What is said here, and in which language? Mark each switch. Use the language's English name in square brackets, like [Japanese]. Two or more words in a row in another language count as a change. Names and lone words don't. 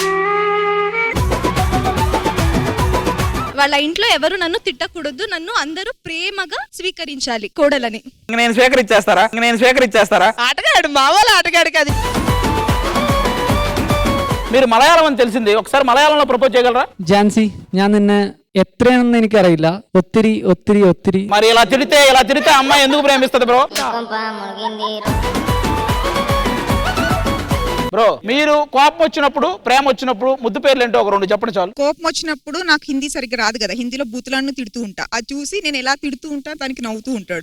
[Telugu] వాళ్ళ ఇంట్లో ఎవరు నన్ను తిట్టకూడదు, నన్ను అందరూ ప్రేమగా స్వీకరించాలి కోడలని. నేను స్వీకరించేస్తారా? ఆటగాడు, మా వాళ్ళ ఆటగాడు కాదు. మీరు మలయాళం అని తెలిసింది, ఒకసారి మలయాళంలో ప్రపోజ్ చేయగలరా? [Malayalam] ഝാൻസി, ഞാൻ നിന്നെ എത്രയാണെന്ന് എനിക്കറിയില്ല, ഒത്തിരി ഒത്തിരി ഒത്തിരി. [Telugu] మరి ఇలా తిడితే అమ్మాయి ఎందుకు ప్రేమిస్తుంది బ్రో? మీరు కోపం వచ్చినప్పుడు, ప్రేమ వచ్చినప్పుడు ముద్దు పేర్లు ఏంటో ఒక రెండు చెప్పండి చాలు. కోపం వచ్చినప్పుడు నాకు హిందీ సరిగ్గా రాదు కదా, హిందీలో బూతులను తిడుతూ ఉంటా. అది చూసి నేను ఎలా తిడుతూ ఉంటా తనకి నవ్వుతూ ఉంటాడు.